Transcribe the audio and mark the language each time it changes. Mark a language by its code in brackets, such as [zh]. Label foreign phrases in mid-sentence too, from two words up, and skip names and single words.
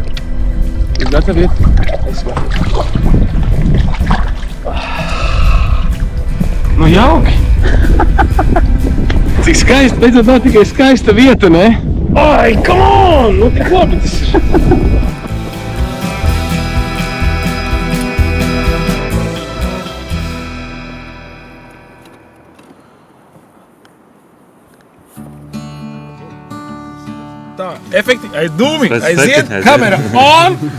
[lv] Jūs gataviet? Es gatavu. Nu jauki! Cik skaisti, beidzot nav tikai skaista vieta, ne? [en] Ai, come on! [lv] Nu tik labi tas ir. Tā, efekti, dūmi, aiziet, kamera on!